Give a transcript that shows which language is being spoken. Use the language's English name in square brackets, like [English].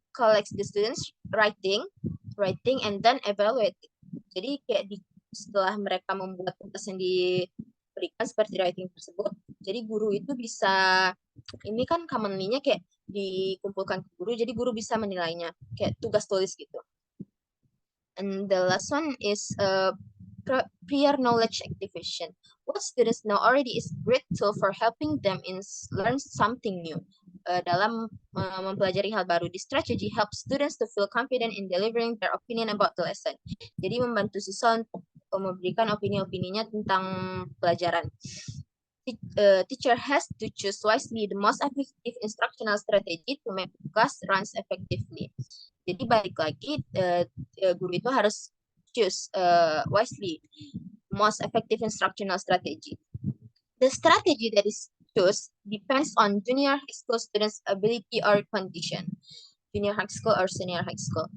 [English] collects the students writing, and then evaluate it. [Indonesian] Jadi kayak setelah mereka membuat tugas yang diberikan seperti writing tersebut, jadi guru itu bisa, ini kan commonly-nya kayak dikumpulkan ke guru, jadi guru bisa menilainya, kayak tugas tulis gitu. [English] And the last one is prior knowledge activation. What students know already is great tool for helping them learn something new. [Indonesian] Dalam mempelajari hal baru, [English] this strategy helps students to feel confident in delivering their opinion about the lesson. [Indonesian] Jadi membantu siswa untuk memberikan opini-opininya tentang pelajaran. [English] Teacher has to choose wisely the most effective instructional strategy to make class runs effectively. [Indonesian] Jadi balik lagi, guru itu harus [English] choose wisely most effective instructional strategy. The strategy that is choose depends on junior high school students' ability or condition, junior high school or senior high school.